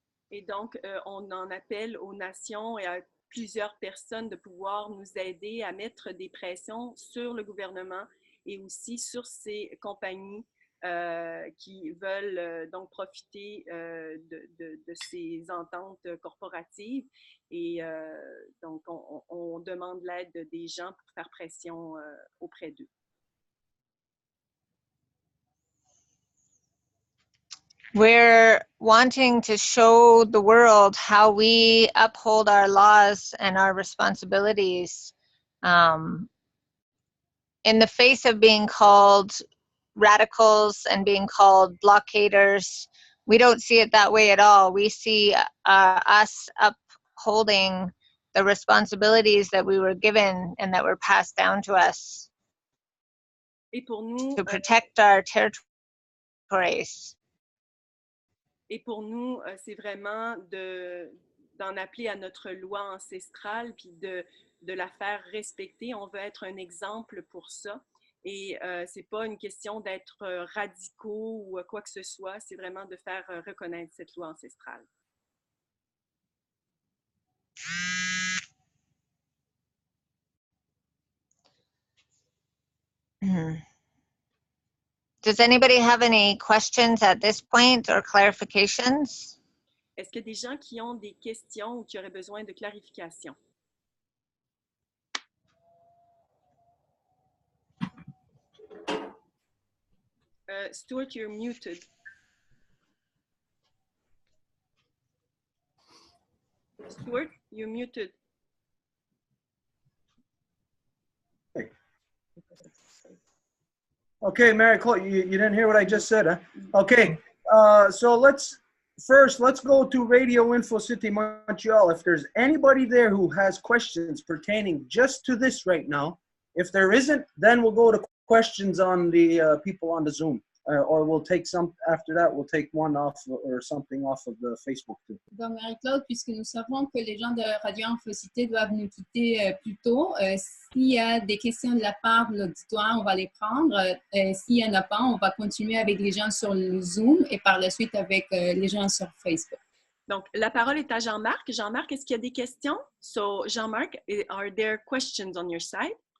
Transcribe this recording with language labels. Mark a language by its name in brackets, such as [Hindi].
[French] Et donc, on en appelle aux nations et à plusieurs personnes de pouvoir nous aider à mettre des pressions sur le gouvernement et aussi sur ces compagnies qui veulent donc profiter de ces ententes corporatives. Et donc, on demande l'aide des gens pour faire pression auprès d'eux. [English] We're wanting to show the world how we uphold our laws and our responsibilities in the face of being called radicals and being called blockaders. We don't see it that way at all. We see us upholding the responsibilities that we were given and that were passed down to us to protect our territories. [French] Et pour nous, c'est vraiment d'en appeler à notre loi ancestrale puis de la faire respecter. On veut être un exemple pour ça. Et c'est pas une question d'être radicaux ou quoi que ce soit, c'est vraiment de faire reconnaître cette loi ancestrale. [English] Does anybody have any questions at this point or clarifications? [French] Est-ce qu'il y a des gens qui ont des questions ou qui auraient besoin de clarification? [English] Stuart, you're muted. Stuart, you're muted. Okay, Marie-Claude, you didn't hear what I just said, huh? Okay, so let's go to Radio Info City Montreal. If there's anybody there who has questions pertaining just to this right now, if there isn't, then we'll go to questions on the people on the Zoom. or we'll take some after that. We'll take one off or something off of the Facebook too. [French] Donc, Marie-Claude, puisque nous savons que les gens de Radio Infocité doivent nous quitter plus tôt, s'il y a des questions de la part de l'auditoire, on va les prendre. S'il n'y en a pas, on va continuer avec les gens sur le Zoom et par la suite avec les gens sur Facebook. Donc, la parole est à Jean-Marc. Jean-Marc, est-ce qu'il y a des questions? [English] So, Jean-Marc, are there questions on your side?